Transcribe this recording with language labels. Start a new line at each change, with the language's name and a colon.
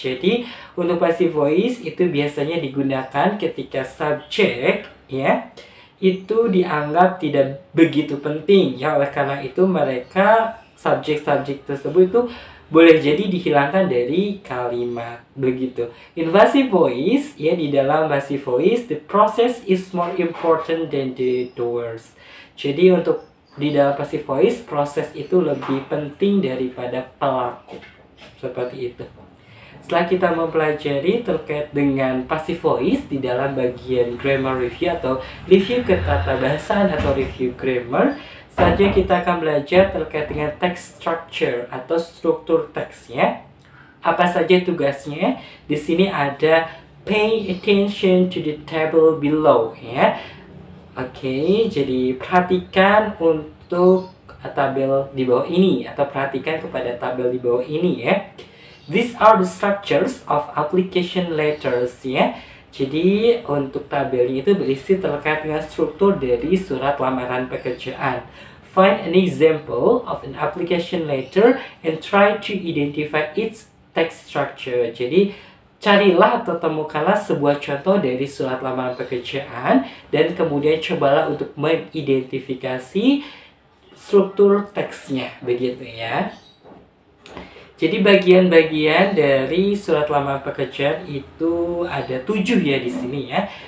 Indonesian: Jadi untuk passive voice itu biasanya digunakan ketika subjek ya itu dianggap tidak begitu penting ya. Oleh karena itu mereka subjek-subjek tersebut itu boleh jadi dihilangkan dari kalimat begitu.
English: In passive voice
Indonesian: ya, di dalam
English: passive voice the process is more important than the doers.
Indonesian: Jadi untuk di dalam passive voice proses itu lebih penting daripada pelaku. Seperti itu. Setelah kita mempelajari terkait dengan passive voice di dalam bagian grammar review atau review ketatahbahasaan atau review grammar, saja kita akan belajar terkait dengan text structure atau struktur teksnya. Apa saja tugasnya? Di sini ada
English: pay attention to the table below
Indonesian: ya. Oke, jadi perhatikan untuk tabel di bawah ini atau perhatikan kepada tabel di bawah ini ya.
English: These are the structures of application letters ya.
Indonesian: Jadi untuk tabelnya itu berisi terkait dengan struktur dari surat lamaran pekerjaan.
English: find an example of an application letter and try to identify its text structure.
Indonesian: Jadi carilah atau temukanlah sebuah contoh dari surat lamaran pekerjaan dan kemudian cobalah untuk mengidentifikasi struktur teksnya, begitu ya. Jadi bagian-bagian dari surat lamaran pekerjaan itu ada 7 ya di sini ya.